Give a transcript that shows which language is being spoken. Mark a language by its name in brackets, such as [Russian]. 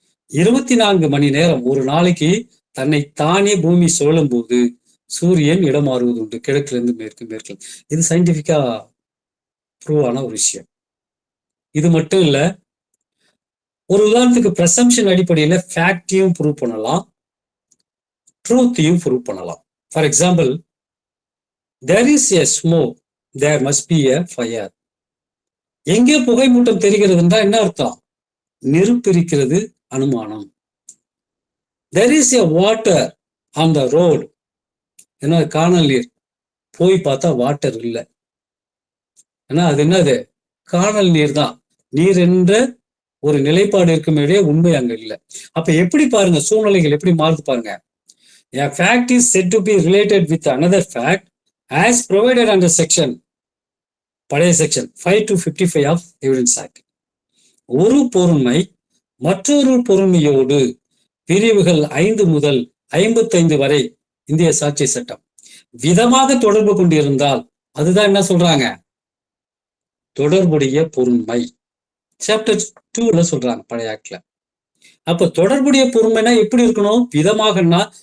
[Tamil] 24 மணி நேரம் ஒரு நாளைக்கு தன்னை தானே பூமி சுழலும் போது சூரியன் இடம் மாறுவது உண்டு, கிழக்குல இருந்து மேற்கு. இது சயின்டிபிக்கா ப்ரூவ் ஆன ஒரு விஷயம். இது மட்டும் இல்ல, ஒரு உதாரணத்துக்கு பிரசம்ஷன் அடிப்படையில ஃபேக்டையும் ப்ரூவ் பண்ணலாம், ட்ரூத்தையும் ப்ரூவ் பண்ணலாம். [English] For example, there is a smoke, there must be a fire. [Tamil] எங்கே புகை மூட்டம் தெரிகிறதுன்றா என்ன அர்த்தம்? நெருப்பு இருக்கிறது அனுமானம். [English] there is a water on the road, [Tamil] ஏன்னா காணல் நீர், போய் பார்த்தா வாட்டர் இல்லை, ஏன்னா அது என்னது, காணல் நீர் தான். நீர் என்ற ஒரு நிலைப்பாடு இருக்கும் இடையே உண்மை அங்க இல்லை. அப்ப எப்படி பாருங்க சூழ்நிலைகள் எப்படி மாறுது பாருங்க. [English] A fact is said to be related with another fact as provided under section, பழைய section 5 to 55 of Evidence Act. [Tamil] ஒரு பொருண்மை மற்றொரு பொருண்மையோடு பிரிவுகள் 5 முதல் 55 வரை இந்திய சாட்சி சட்டம் விதமாக தொடர்பு கொண்டிருந்தால் அதுதான் என்ன சொல்றாங்க, தொடர்புடைய பொருண்மை. சாப்டர் 2ல சொல்றாங்க பழைய ஆக்ட்ல. அப்ப தொடர்புடைய பொருண்மைனா எப்படி இருக்கணும், விதமாகனா.